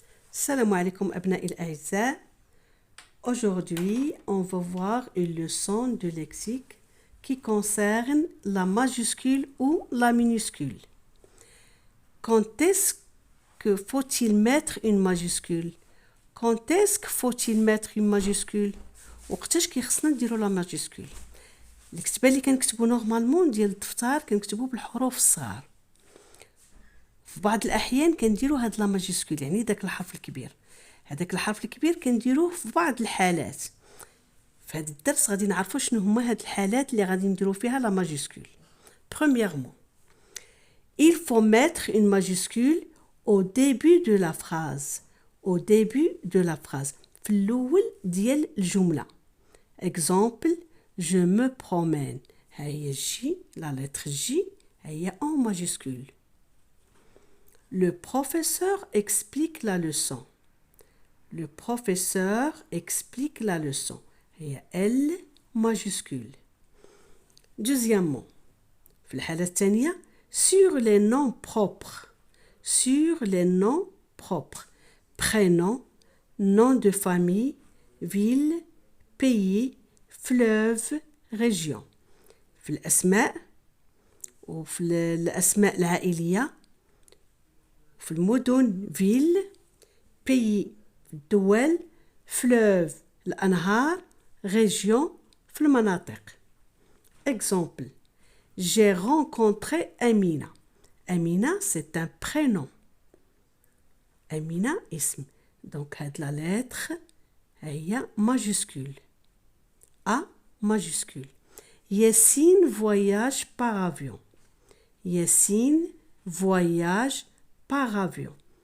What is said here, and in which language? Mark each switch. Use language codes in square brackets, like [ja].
[ar] Salam alaikum abna'i al-a'izza. [fr] Aujourd'hui, on va voir une leçon de lexique qui concerne la majuscule ou la minuscule. Quand est-ce que faut-il mettre une majuscule? Quand est-ce que faut-il mettre une majuscule? [ar] وقتاش كيخصنا نديرو لا ماجيسكول؟ الكتابه اللي كنكتبو نورمالمون ديال الدفتر كنكتبو بالحروف الصغار. في بعض الاحيان كنديرو هاد لا ماجيسكول يعني داك الحرف الكبير. هذاك الحرف الكبير كنديروه في بعض الحالات. في هذا الدرس غادي نعرفوا شنو هما هاد الحالات اللي غادي نديرو فيها لا ماجيسكول. [fr] Premièrement, il faut mettre une majuscule au début de la phrase. Au début de la phrase. [ar] في الأول ديال الجملة. [fr] Exemple, je me promène. هي J, la lettre J, هي en majuscule. Le professeur explique la leçon. Le professeur explique la leçon. هي L majuscule. Deuxièmement, [ar] في الحالة الثانية, [fr] sur les noms propres. Sur les noms propres. Prénom, nom de famille, ville, pays, fleuve, région. [ar] في الأسماء وفي الأسماء العائلية في المدن ville, pays, الدول, fleuve, الأنهار, région, في المناطق. [fr] Exemple, j'ai rencontré Amina. Amina, c'est un prénom. Amina, اسم. Donc, la lettre هي majuscule. A majuscule. Yassine voyage par avion. Yassine voyage par avion.